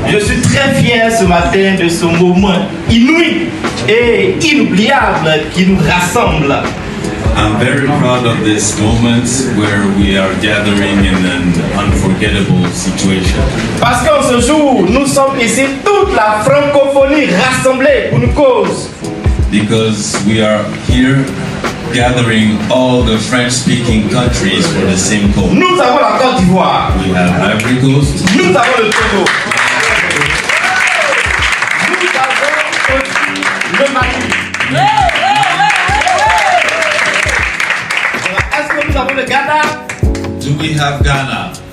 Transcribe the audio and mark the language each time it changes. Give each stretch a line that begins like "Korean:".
French: Je suis très fier ce matin de ce moment inouï et inoubliable qui nous rassemble.
English: I'm very proud of this moment where we are gathering in an unforgettable situation.
French: Parce qu'en ce jour, nous sommes ici toute la francophonie rassemblée pour une cause.
English: Because we are here gathering all the French-speaking countries for the same cause.
French: Nous avons la Côte d'Ivoire.
English: We have Ivory Coast.
French: Nous avons le Togo. Nous avons aussi le Mali. Est-ce que nous avons le Ghana?
English: Do we have Ghana?